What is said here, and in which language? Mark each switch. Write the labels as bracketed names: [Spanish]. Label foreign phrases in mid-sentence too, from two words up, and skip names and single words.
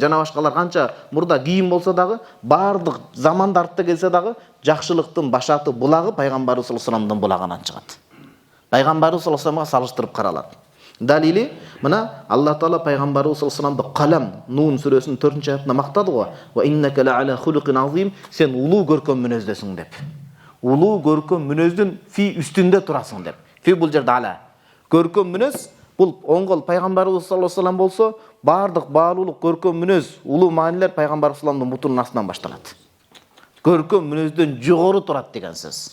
[Kyrgyz] Жана башкалар канча мурда кийим болсо дагы, бардык заманда артта келсе дагы, жакшылыктын башаты булагы пайгамбарыбыз [Arabic] صلى الله عليه وسلم [Kyrgyz] булагынан чыгат. Пайгамбарыбыз [Arabic] صلى الله عليه وسلم [Kyrgyz] салыштырып каралат. Далили мына Алла Таала пайгамбарыбыз [Arabic] صلى الله عليه وسلم [Kyrgyz] Калам Нун сүрөсүнүн 4-аятында мактады го. [Arabic] وإنك لعلى خلق عظيم, [Kyrgyz] сен улуу көркөм мүнөздөсүң деп. Улуу көркөм мүнөздүн фи үстүндө турасың деп. Фи бул жерде ала. Көркөм мүнөз бул оңгол пайгамбарыбыз [Arabic] صلى الله عليه وسلم [Kyrgyz] болсо, бардык баалуулук көркөм мүнөз, улуу маанилер пайгамбарыбыз салламдын бутунун астынан башталат. Көркөм мүнөздөн жогору турат деген сөз.